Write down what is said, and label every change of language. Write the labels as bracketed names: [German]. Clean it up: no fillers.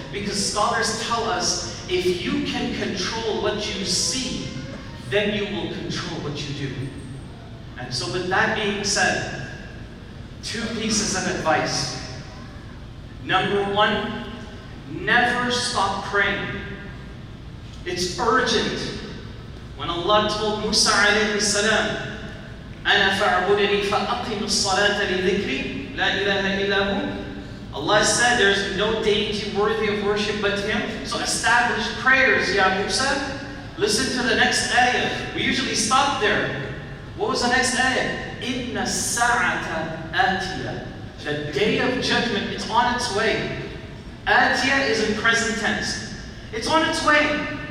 [English] Because scholars tell us, if you can control what you see, then you will control what you do. And so with that being said, two pieces of advice. Number one, never stop praying. It's urgent. When Allah told Musa alayhi salam, [Arabic] أَنَا فَاعْبُدَنِي فَأَقِمُ الصَّلَاةَ لِذِكْرِي لَا إِلَهَ إِلَّا هُوَ. [English] Allah said there's no deity worthy of worship but Him. So establish prayers, Ya Musa. Listen to the next ayah. We usually stop there. What was the next ayah? [Arabic] إِنَّ السَّاعَةَ آتِيَةٌ. [English] The day of judgment is on its way. Atiyah is in present tense. It's on its way.